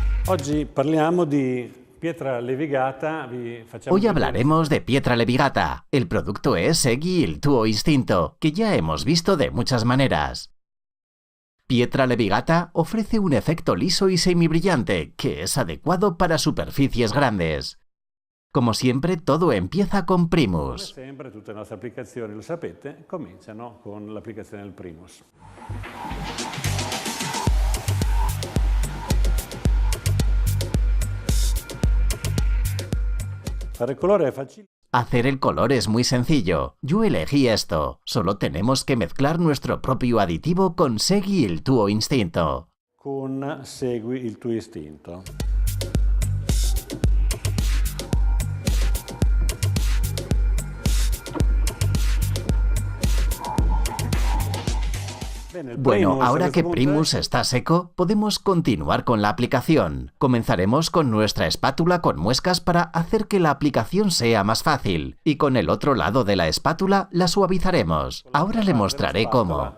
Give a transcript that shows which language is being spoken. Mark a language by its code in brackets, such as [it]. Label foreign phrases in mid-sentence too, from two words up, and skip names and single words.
[it] Oggi parliamo di pietra levigata. [es] Hoy hablaremos de Pietra Levigata. El producto es Segui il tuo istinto, que ya hemos visto de muchas maneras. Pietra Levigata ofrece un efecto liso y semibrillante, que es adecuado para superficies grandes. Como siempre, todo empieza con Primus. [it] Come sempre, tutte le nostre applicazioni, lo sapete, cominciano con l'applicazione del Primus. Fare il colore è facile. [es] Hacer el color es muy sencillo. Yo elegí esto. Solo tenemos que mezclar nuestro propio aditivo con Segui il tuo istinto. Con Segui il tuo istinto. Bueno, ahora que Primus está seco, podemos continuar con la aplicación. Comenzaremos con nuestra espátula con muescas para hacer que la aplicación sea más fácil, y con el otro lado de la espátula la suavizaremos. Ahora le mostraré cómo.